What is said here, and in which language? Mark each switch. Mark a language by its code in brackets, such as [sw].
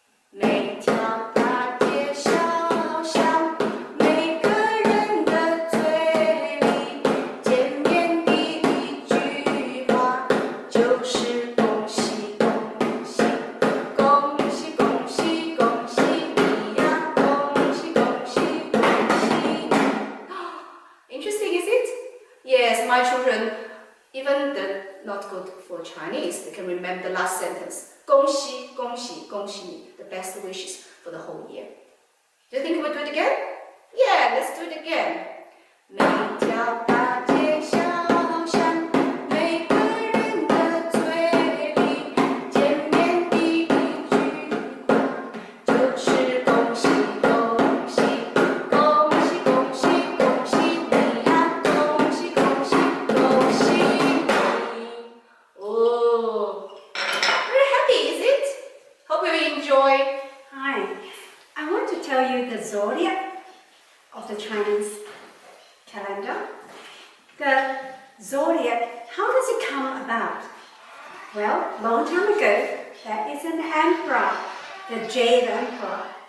[zh] 每条大街小巷，每个人的嘴里，见面第一句话就是恭喜恭喜，恭喜恭喜恭喜你呀，恭喜恭喜恭喜。 [en] Interesting, is it? Yes, my children, even they're not good for Chinese, they can remember the last sentence. [zh] 恭喜恭喜恭喜你, [en] the best wishes for the whole year. Do you think we'll do it again? Yeah, let's do it again. [zh] 每条大街小巷，每个人的嘴里，见面第一句话就是恭喜恭喜，恭喜恭喜恭喜你呀，恭喜恭喜恭喜你。 [en] Oh, very happy, is it? Hope you enjoy. Hi, I want to tell you the zodiac of the Chinese calendar. The zodiac, how does it come about? Well, long time ago, there is an emperor, the Jade Emperor.